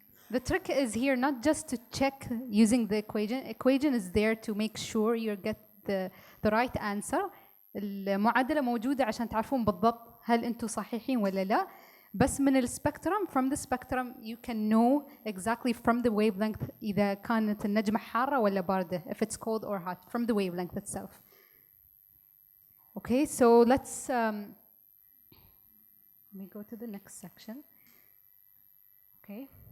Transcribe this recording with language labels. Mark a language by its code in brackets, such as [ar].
[en] The trick is here not just to check using the equation. Equation is there to make sure you get the right answer. [ar] المعادلة موجودة عشان تعرفون بالضبط هل أنتم صحيحين ولا لا. بس من السبكترم, [en] from the spectrum you can know exactly from the wavelength [ar] إذا كانت النجمة حارة ولا باردة, [en] if it's cold or hot, from the wavelength itself. Okay, so let's let me go to the next section. Okay.